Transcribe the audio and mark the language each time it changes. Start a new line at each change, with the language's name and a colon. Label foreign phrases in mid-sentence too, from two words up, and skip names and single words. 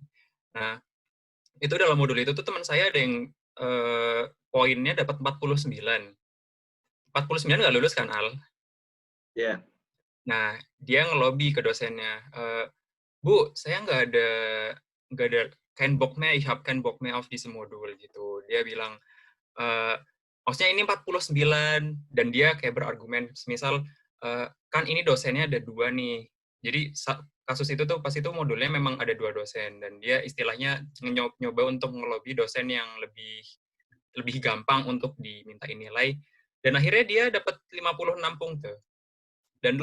Indonesian: Nah, itu dalam modul itu tuh teman saya ada yang poinnya dapat 49. 49 nggak lulus kan, Al? Ya. Nah, dia ngelobi ke dosennya, Bu, saya nggak ada
German: kein Bock mehr, ich habe kein Bock mehr auf diese Modul
Indonesian: gitu. Dia bilang, eee, maksudnya ini 49 dan dia kayak berargumen, semisal, kan ini dosennya ada 2 nih. Jadi kasus itu tuh pas itu modulnya memang ada 2 dosen dan dia istilahnya nyoba untuk ngelobi dosen yang lebih lebih gampang untuk dimintai nilai dan akhirnya dia dapat 56 punte dan